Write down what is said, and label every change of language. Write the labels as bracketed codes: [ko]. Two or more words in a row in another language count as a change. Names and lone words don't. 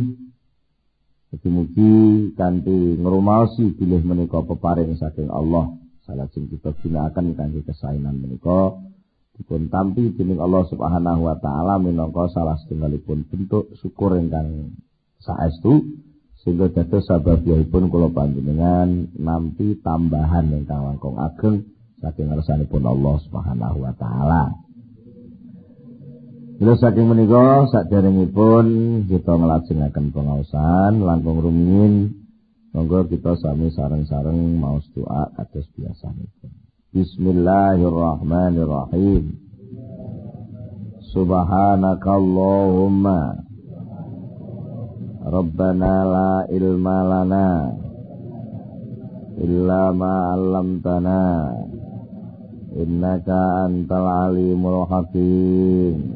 [jv] Mugi-mugi kanthi ngrumaosi bilih menika peparing saking Allah, salajeng kita ginakaken kanthi kesaenan menika dipun tampi dening Allah [ar] سبحانه وتعالى [jv] minangka salah setunggalipun bentuk syukur ingkang saestu sehingga dados sababipun kula panjenengan nampi tambahan ingkang langkung ageng saking ngarsanipun Allah [ar] سبحانه وتعالى. [jv] Bila saking menika saderengipun kita nglajengaken pengaosan langkung rumiyin, monggo kita sami sareng-sareng maos doa kados biasanipun. [ar] بسم الله الرحمن الرحيم. سبحانك اللهم ربنا لا علم لنا إلا ما علمتنا إنك أنت العليم الحكيم.